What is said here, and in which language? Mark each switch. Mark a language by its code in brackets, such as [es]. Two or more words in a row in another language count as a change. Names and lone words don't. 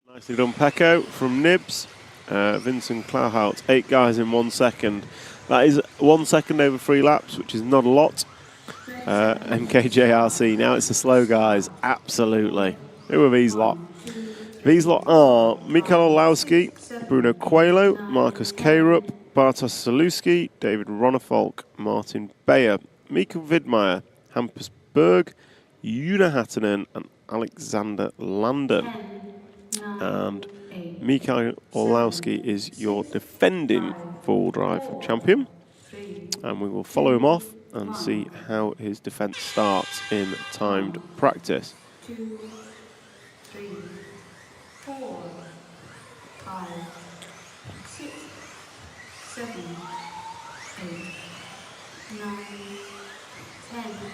[en] nicely done, Pecco from Nibs. Vincent Klauhout, 8 guys in 1 second. That is 1 second over 3 laps, which is not a lot. MKJRC, now it's the slow guys, absolutely. Who are these lot? These lot are Mikael Olowski, Bruno Coelho, Marcus Keirup, Bartosz Zaluski, David Ronnefolk, Martin Beyer, Mika Widmeyer, Hampus Berg, Juna Hattunen and Alexander Landen. And Mikael Olowski is your defending four-wheel drive champion. And we will follow him off and see how his defence starts in timed practice. 2, 3, 4, 5, 6, 7, 8, 9, 10.